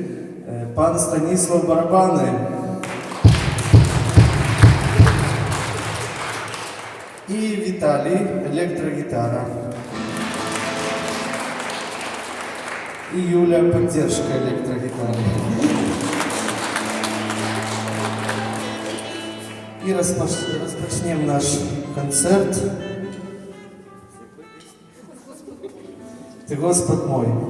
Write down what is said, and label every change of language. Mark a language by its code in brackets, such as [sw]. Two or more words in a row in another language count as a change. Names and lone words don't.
[ru] Пан Станислав барабаны. И Виталий электрогитара. И Юля поддержка электрогитары. [uk] І розпочнемо наш концерт. [ru] Ти Господь мой.